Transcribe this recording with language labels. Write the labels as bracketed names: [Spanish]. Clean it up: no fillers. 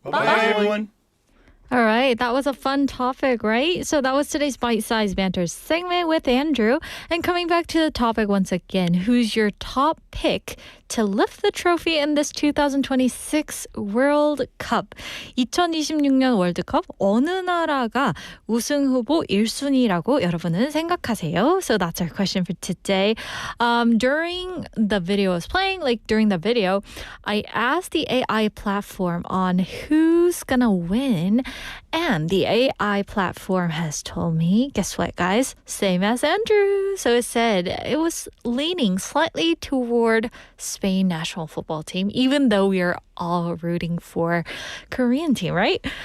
[English] Bye-bye, everyone. All right, that was a fun topic, right? So that was today's Bite-Sized Banter segment with Andrew. And coming back to the topic once again, who's your top pick to lift the trophy in this 2026 World Cup? [Korean] 2026년 월드컵 어느 나라가 우승 후보 1순위라고 여러분은 생각하세요? [English] So that's our question for today. During the video I was playing, during the video, I asked the AI platform on who's gonna win. And the AI platform has told me, guess what, guys? Same as Andrew. So it said it was leaning slightly toward Spain national football team, even though we are all rooting for Korean team, right?